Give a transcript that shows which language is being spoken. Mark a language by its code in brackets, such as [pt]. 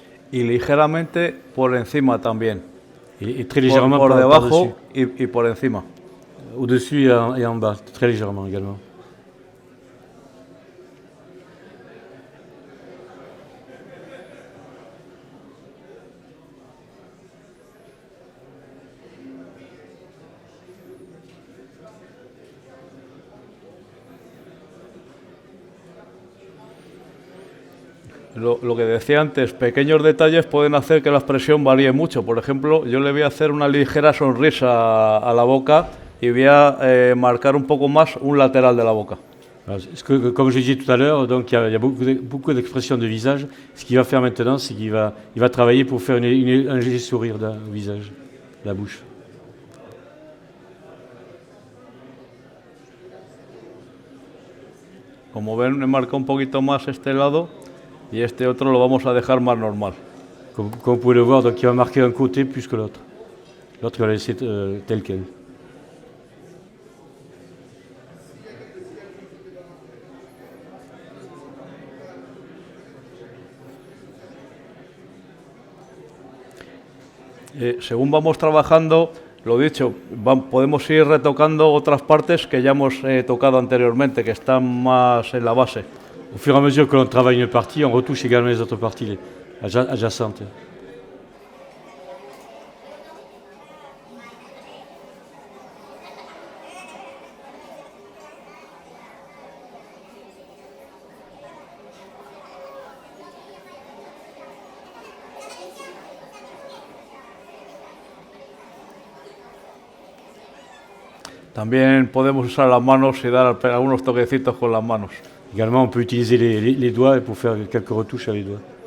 [es] Y ligeramente por encima también. [fr] Et très légèrement [es] por debajo [fr] par-dessus. [es] y por encima. [fr] Au-dessus et en bas, très légèrement également. [es] Lo que decía antes, pequeños detalles pueden hacer que la expresión varíe mucho. Por ejemplo, yo le voy a hacer una ligera sonrisa a la boca y voy a marcar un poco más un lateral de la boca. [fr] Comme je disais tout à l'heure, donc il y a beaucoup d'expressions de visage. Ce qu'il va faire maintenant, c'est qu'il va travailler pour faire un léger sourire au visage, la bouche. [es] Como ven, me marca un poquito más este lado y este otro lo vamos a dejar más normal. [fr] Comme vous pouvez le voir, donc il va marquer un côté plus que l'autre. L'autre, il va laisser tel quel. [es] Según vamos trabajando, lo dicho, podemos ir retocando otras partes que ya hemos tocado anteriormente, que están más en la base. [fr] Au fur et à mesure que l'on travaille une partie, on retouche également les autres parties adjacentes. [es] También podemos usar las manos y dar algunos toquecitos con las manos. [fr] Également, on peut utiliser les doigts pour faire quelques retouches avec les doigts.